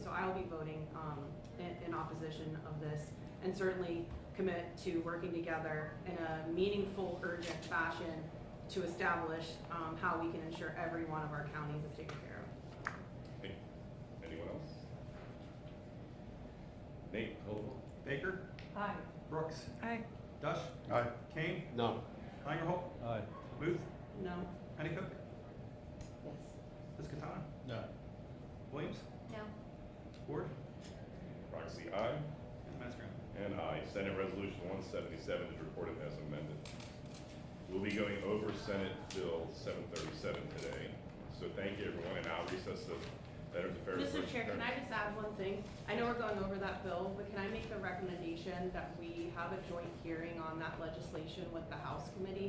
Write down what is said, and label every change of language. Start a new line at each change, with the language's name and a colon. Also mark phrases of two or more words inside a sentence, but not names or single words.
English: So I will be voting in opposition of this, and certainly commit to working together in a meaningful, urgent fashion to establish how we can ensure every one of our counties is taken care of. Hey, anyone else? Nate, hold on. Baker. Aye. Brooks. Aye. Dush. Aye. Kane. No. Langerholt. Aye. Muth. No. Pennycook. Yes. Piscatano. No. Williams. No. Ward. Proxy, aye. And Mastriano. And aye. Senate Resolution 177 is reported as amended. We'll be going over Senate Bill 737 today. So thank you, everyone, and I'll recess the Veterans Affairs. Mr. Chair, can I just add one thing? I know we're going over that bill, but can I make the recommendation that we have a joint hearing on that legislation with the House Committee?